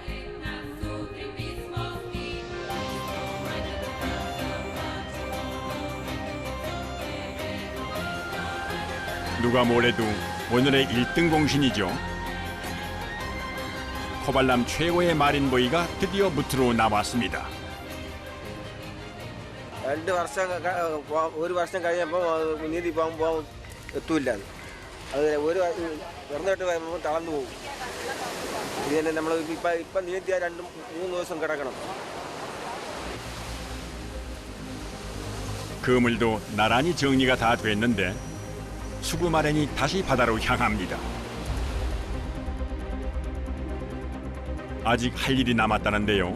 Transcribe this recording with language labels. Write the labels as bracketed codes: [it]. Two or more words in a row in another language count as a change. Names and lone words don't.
[ko] 누가 뭐래도 오늘의 1등 공신이죠. 코발람 최고의 마린보이가 드디어 무트로 나왔습니다. [ml] ഒരു വർഷം കഴിഞ്ഞപ്പോൾ നീന്തി പോകുമ്പോൾ എത്തൂല്ല അത് ഒരു വെറുതെ വരുമ്പോൾ തളർന്നു പോകും. ഇത് തന്നെ നമ്മൾ ഇപ്പം നീന്തിയാൽ 2-3 ദിവസം കിടക്കണം. [ko] 그물도 나란히 정리가 다 됐는데 수구마렌이 다시 바다로 향합니다. 아직 할 일이 남았다는데요.